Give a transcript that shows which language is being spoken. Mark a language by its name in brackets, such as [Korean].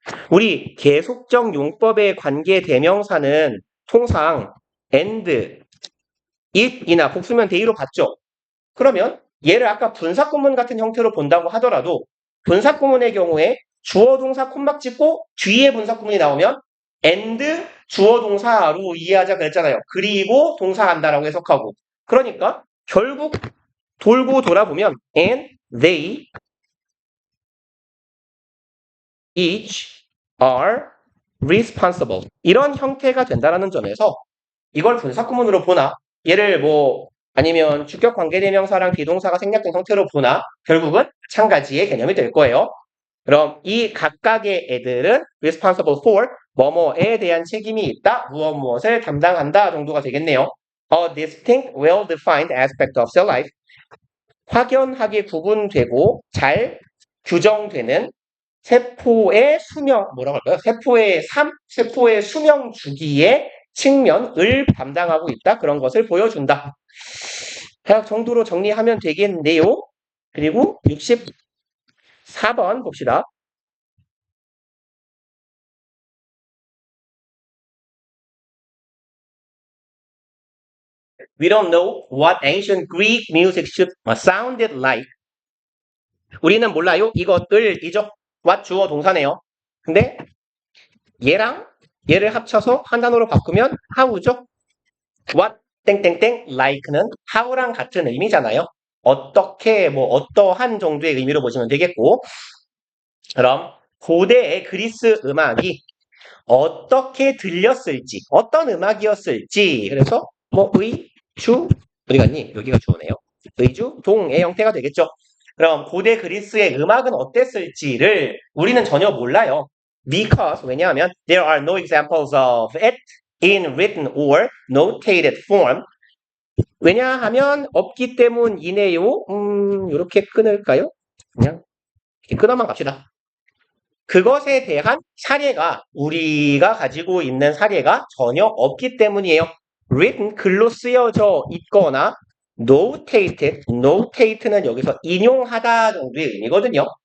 [Korean] 우리 계속적 용법의 관계 대명사는 통상 and, it이나 복수면 they로 봤죠. 그러면 얘를 아까 분사구문 같은 형태로 본다고 하더라도 분사구문의 경우에 주어 동사 콤막 찍고 뒤에 분사구문이 나오면 and 주어 동사로 이해하자 그랬잖아요. 그리고 동사한다라고 해석하고. 그러니까 결국 돌고 돌아보면 [English] and they each are responsible. [Korean] 이런 형태가 된다라는 점에서 이걸 분사구문으로 보나 얘를 뭐 아니면 주격 관계대명사랑 비동사가 생략된 형태로 보나 결국은 마찬가지의 개념이 될 거예요. 그럼 이 각각의 애들은 responsible for 뭐뭐에 대한 책임이 있다, 무엇을 담당한다 정도가 되겠네요. [English] A distinct, well-defined aspect of cell life. [Korean] 확연하게 구분되고 잘 규정되는 세포의 수명, 뭐라고 할까요? 세포의 삶, 세포의 수명 주기의 측면을 담당하고 있다. 그런 것을 보여준다. 대략 정도로 정리하면 되겠네요. 그리고 64번 봅시다. [English] We don't know what ancient Greek music should sounded like. [Korean] 우리는 몰라요. 이것들이죠. what 주어 동사네요. 근데 얘랑 얘를 합쳐서 한 단어로 바꾸면 how죠. what 땡땡땡 like는 how랑 같은 의미잖아요. 어떻게 뭐 어떠한 정도의 의미로 보시면 되겠고 그럼 고대의 그리스 음악이 어떻게 들렸을지 어떤 음악이었을지 그래서 뭐 의, 주 어디 갔니? 여기가 주어네요. 의주, 동의 형태가 되겠죠. 그럼 고대 그리스의 음악은 어땠을지를 우리는 전혀 몰라요. [English] Because [Korean] 왜냐하면 [English] there are no examples of it in written or notated form. [Korean] 왜냐하면 없기 때문이네요. 이렇게 끊을까요? 그냥 이렇게 끊어만 갑시다. 그것에 대한 사례가 우리가 가지고 있는 사례가 전혀 없기 때문이에요. written 글로 쓰여져 있거나 notate는 여기서 인용하다 정도의 의미거든요.